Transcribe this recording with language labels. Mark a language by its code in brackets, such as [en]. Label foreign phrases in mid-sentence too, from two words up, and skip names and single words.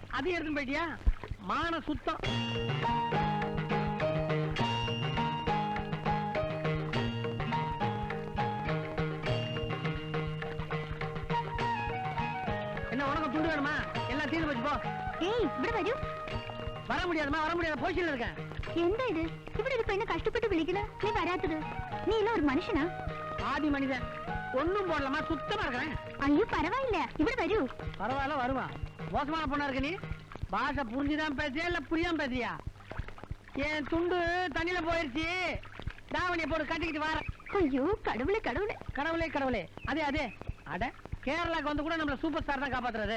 [ta] அதையும் எடுத்துன்னு போயிட்டியா? மான சுத்தம். என்ன உனக்கு துண்டு வேணுமா? எல்லாம் தீர்ந்து போச்சு போ. [ml] ஏய் ഇവിടെ വരൂ. [ta] வர முடியாதுமா, வர முடியாத போஷன்ல இருக்கேன். [ml] എന്താ ഇത്? ഇവിടെ ഒരു പെണ്ണ് കഷ്ടപ്പെട്ട് വിളിക്കണ, നീ വരാത്തത്? നീ എല്ലാം ഒരു മനുഷ്യനാ? [ta] ஆதி மனிதன் ஒண்ணும் போடலாமா, சுத்தமா இருக்கிறேன். [ml] അയ്യോ പരവായില്ല, ഇവിടെ വരൂ. [ta] பரவாயில்ல வருவா. மோசமான பொண்ணா இருக்க நீ. பாஷை புரிஞ்சுதான் பேசியா இல்ல புரியாம பேசியா? என் துண்டு தண்ணியில போயிருச்சு. தாவணியை போட்டு கட்டிக்கிட்டு வர. ஐயோ கடவுளே கடவுளே. கடவுளே கடவுளே. அதே அதே அட கேரளாக்கு வந்து கூட நம்மள சூப்பர் ஸ்டார் தான் காப்பாத்துறது.